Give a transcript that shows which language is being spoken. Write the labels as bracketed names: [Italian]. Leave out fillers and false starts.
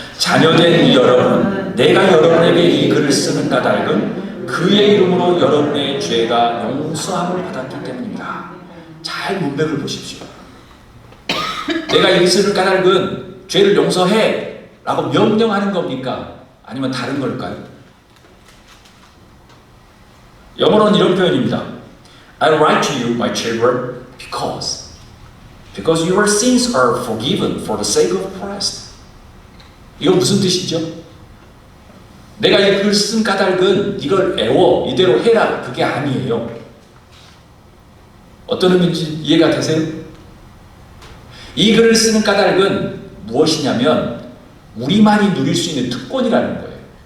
[Korean] 자녀된 여러분, 내가 여러분에게 이 글을 쓰는 까닭은 그의 이름으로 여러분의 죄가 용서함을 받았기 때문입니다. 잘 문맥을 보십시오. 내가 이 글을 쓰는 까닭은 죄를 용서해 라고 명령하는 겁니까? 아니면 다른 걸까요? 영어로는 이런 표현입니다. [English] I write to you, my children, because your sins are forgiven for the sake of Christ. [Korean] 이건 무슨 뜻이죠? 내가 이 글을 쓴 까닭은 이걸 애워 이대로 해라 그게 아니에요. 어떤 의미인지 이해가 되세요? 이 글을 쓰는 까닭은 무엇이냐면 우리만이 누릴 수 있는 특권이라는 거예요.